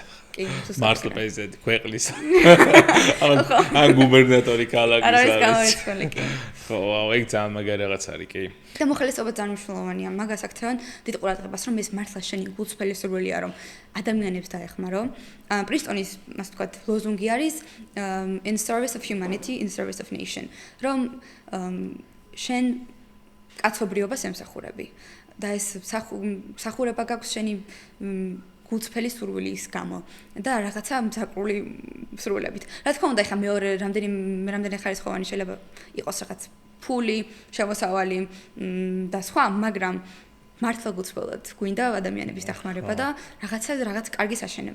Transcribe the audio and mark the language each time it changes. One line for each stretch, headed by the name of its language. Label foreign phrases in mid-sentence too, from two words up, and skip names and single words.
Georgian: მართლა პრეზიდენტი ქვეყნის. ან გუბერნატორი ქალაქის არის. არის გამორიცხული კი. ხო, ეგ ძალიან მაგარი რაღაც არის კი. და მოხალისეობა ძალიან მნიშვნელოვანია. მაგას აქცევენ დიდ ყურადღებას, რომ ეს მართლა შენი გულწრფელი სურვილია, რომ ადამიანებს დაეხმარო. პრინსტონის, ასე ვთქვათ, ლოზუნგი არის
English: in service of humanity, in service of nation.
Georgian: რომ შენ კაცობრიობას ემსახურები. და ეს მსახურება გაქვს შენი გულწრფელი სურვილის გამო და რაღაცა მზაკრული სრულებით. რა თქმა უნდა, ეხლა მეორე რამდენი ხარისხოვანი შეიძლება იყოს რაღაც ფული, შემოსავალი და სხვა, მაგრამ მართლა გულწრფელად გვინდა ადამიანების დახმარება და რაღაც კარგი საშენება.